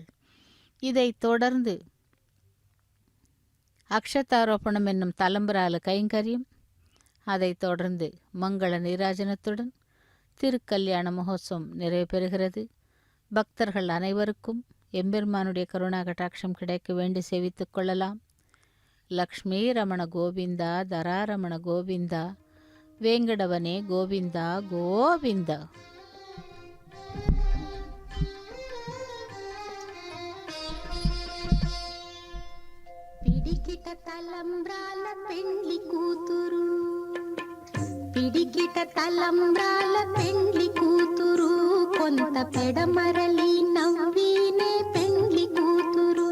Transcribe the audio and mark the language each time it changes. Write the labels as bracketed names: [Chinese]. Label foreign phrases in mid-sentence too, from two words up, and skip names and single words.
[Tamil] இதைத் தொடர்ந்து அக்ஷதாரோபணம் என்னும் தலம்பரால கைங்கரியம், அதைத் தொடர்ந்து மங்கள நீராஜனத்துடன் திருக்கல்யாண மகோத்சவம் நிறைவு பெறுகிறது. பக்தர்கள் அனைவருக்கும் எம்பெருமானுடைய கருணா கட்டாட்சம் கிடைக்க வேண்டி சேவித்துக் கொள்ளலாம். லக்ஷ்மி ரமண கோவிந்தா தராரமண கோவிந்தா வேங்கடவனே கோவிந்தா கோவிந்தா. [Telugu] పిడికిట తలంబ్రాల పెండ్లి కూతురు, పిడికిట తలంబ్రాల పెండ్లి కూతురు, కొంత పెడమరలి నవ్వీనే పెండ్లి కూతురు.